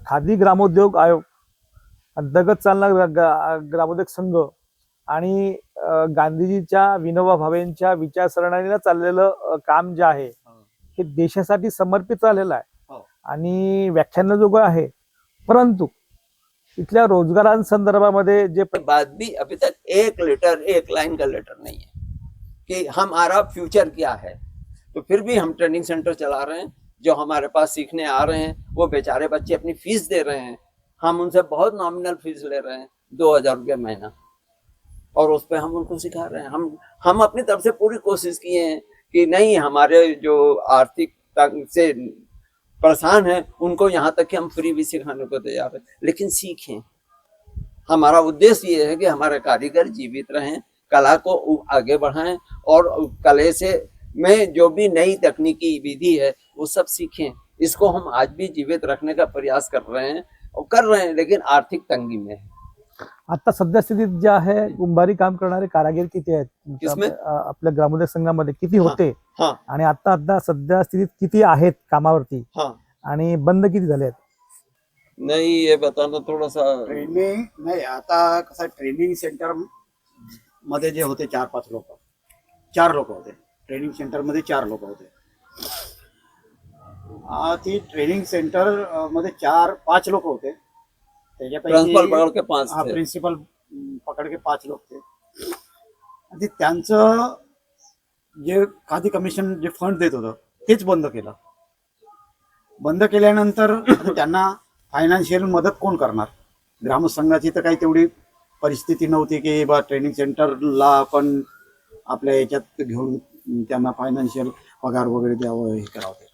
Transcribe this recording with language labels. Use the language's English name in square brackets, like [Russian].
[Marathi] खादी ग्रामोद्योग आयोग अंतर्गत चालणारा ग्रामोदयोग संघ आणि गांधीजीच्या विनोबा भावेंच्या विचारसरणीला चाललेलं काम जे आहे हे देशासाठी समर्पित झालेलं आहे आणि व्याख्यानाजोगं आहे. परंतु इथल्या रोजगारांसंदर्भामध्ये जे [Hindi] बाद भी अभी तक एक लेटर, एक लाइन का लेटर नहीं है कि हमारा फ्यूचर क्या है. तो फिर भी हम ट्रेनिंग सेंटर चला रहे हैं. जो हमारे पास सीखने आ रहे हैं वो बेचारे बच्चे अपनी फीस दे रहे हैं. हम उनसे बहुत नॉमिनल फीस ले रहे हैं, 2000 रुपये महीना, और उस पर हम उनको सिखा रहे हैं. हम अपनी तरफ से पूरी कोशिश किए हैं कि नहीं, हमारे जो आर्थिक तंग से परेशान है उनको यहाँ तक कि हम फ्री भी सिखाने को तैयार है, लेकिन सीखें. हमारा उद्देश्य ये है कि हमारे कारीगर जीवित रहें, कला को आगे बढ़ाएं और कले से में जो भी नई तकनीकी विधि है वो सब सीखें. इसको हम आज भी जीवित रखने का प्रयास कर रहे हैं, लेकिन आर्थिक तंगी में है. [Marathi] आता सध्या स्थितीत जे आहे कुंभारी काम करणारे कारागीर किती आहेत [Hindi] किसमें? [Marathi] आपल्या ग्रामोदयोग संघामध्ये किती होते [Hindi] हाँ [Marathi] आणि आता सध्या स्थितीत किती आहेत कामावरती [Hindi] हाँ. [Marathi] आणि बंद किती झाले आहेत? [Hindi] नहीं, ये बताना थोड़ा सा. [Marathi] ट्रेनिंग नाही. आता कसं ट्रेनिंग सेंटर मध्ये जे होते 4-5 लोक, 4 लोक होते ट्रेनिंग सेंटर मध्ये, 4 लोक होते. ती ट्रेनिंग सेंटर मध्ये 4-5 लोक होते. [Hindi] प्रिंसिपल पकड़ के 5 थे. प्रिन्सिपल पकड के 5 लोक थे. [Marathi] आणि त्यांचं जे खादी कमिशन जे फंड देत होतं तेच बंद केलं. बंद केल्यानंतर आता त्यांना फायनान्शियल मदत कोण करणार? ग्रामसंघाची तर काही तेवढी परिस्थिती नव्हती की बा ट्रेनिंग सेंटरला आपण आपल्या याच्यात घेऊन त्यांना फायनान्शियल पगार वगैरे द्यावं, हे करावं.